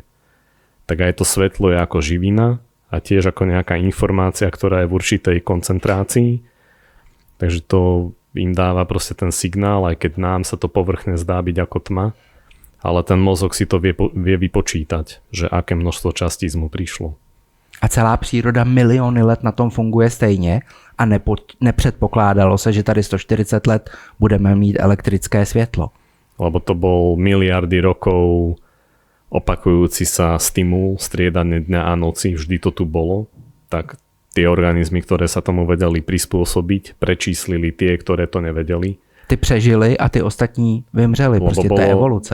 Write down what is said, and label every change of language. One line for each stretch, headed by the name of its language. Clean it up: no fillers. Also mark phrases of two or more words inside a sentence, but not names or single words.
Slovak: Tak aj to svetlo je ako živina a tiež ako nejaká informácia, ktorá je v určitej koncentrácii. Takže to im dáva proste ten signál, aj keď nám sa to povrchne zdá byť ako tma, ale ten mozog si to vie vypočítať, že aké množstvo častíc mu prišlo.
Czech: A celá příroda miliony let na tom funguje stejně a nepředpokládalo se, že tady 140 let budeme mít elektrické světlo.
Slovak: Lebo to bol miliardy rokov opakujúci sa stimul, striedanie dňa a noci, vždy to tu bolo, tak tie organizmy, ktoré sa tomu vedeli prispôsobiť, prečíslili tie, ktoré to nevedeli.
Czech: Ty přežili a ty ostatní vymřeli. Prostě to je evoluce.